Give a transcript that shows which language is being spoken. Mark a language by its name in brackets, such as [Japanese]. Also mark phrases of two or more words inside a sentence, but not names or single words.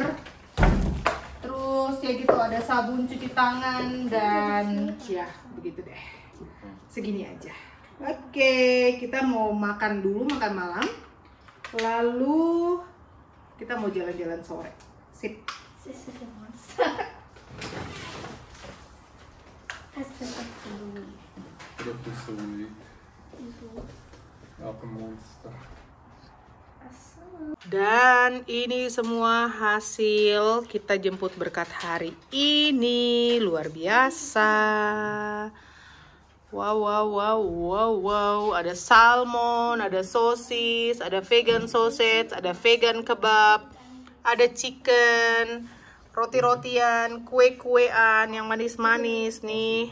[Indonesian] Terus ya gitu, ada sabun cuci tangan dan ya begitu deh. Segini aja. Oke, kita mau makan dulu, makan malam. Lalu kita mau jalan-jalan sore. Sip. [German] Das ist ein Monster. Hast du das Louis? Das ist so lieb. Auch ein Monster. [Indonesian] Dan ini semua hasil kita jemput berkat hari ini. Luar biasa. Wow. Ada salmon, ada sosis, ada [English] vegan sausage, [Indonesian] ada [English] vegan kebab, [Indonesian] ada chicken, roti-rotian, kue-kuean yang manis-manis nih.